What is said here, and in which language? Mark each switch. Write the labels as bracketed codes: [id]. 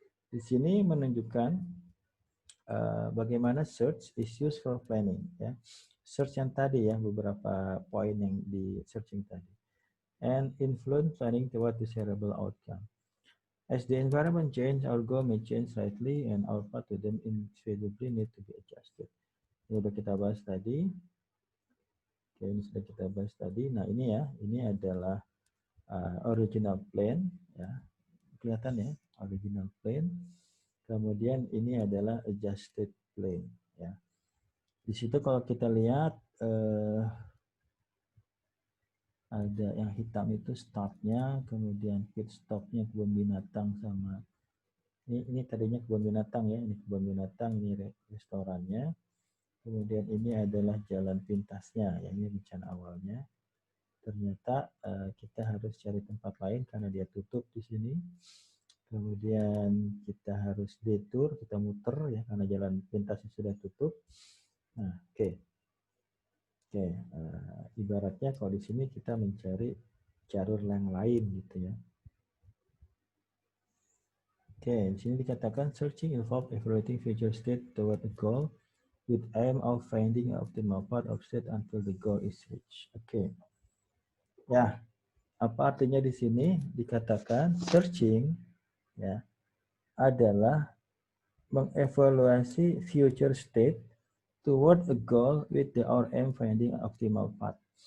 [id] Di sini menunjukkan bagaimana [en] search is used for planning [id] ya. Search yang tadi ya, beberapa poin yang di searching tadi. [en] And influence planning toward desirable outcome. As the environment change, our goal may change slightly and our path to them inevitably need to be adjusted. [id] Ini sudah kita bahas tadi. Oke, ini sudah kita bahas tadi. Nah, ini ya, ini adalah original plan ya. Kelihatan ya, original plan. Kemudian ini adalah adjusted plan ya. Di situ kalau kita lihat ada yang hitam itu startnya, kemudian pit stopnya kebun binatang sama ini tadinya kebun binatang ya, ini kebun binatang, ini restorannya. Kemudian ini adalah jalan pintasnya, ya ini rencana awalnya. Ternyata kita harus cari tempat lain karena dia tutup di sini. Kemudian kita harus detour, kita muter ya karena jalan pintasnya sudah tutup. Nah, oke. Ibaratnya kalau di sini kita mencari jalur yang lain gitu ya. Oke, di sini dikatakan [en] searching involve evaluating future state toward a goal with aim of finding an optimal path of state until the goal is reached. [id] Oke. Ya, apa artinya di sini? Dikatakan searching ya adalah mengevaluasi [en] future state toward a goal with the our aim finding an optimal path.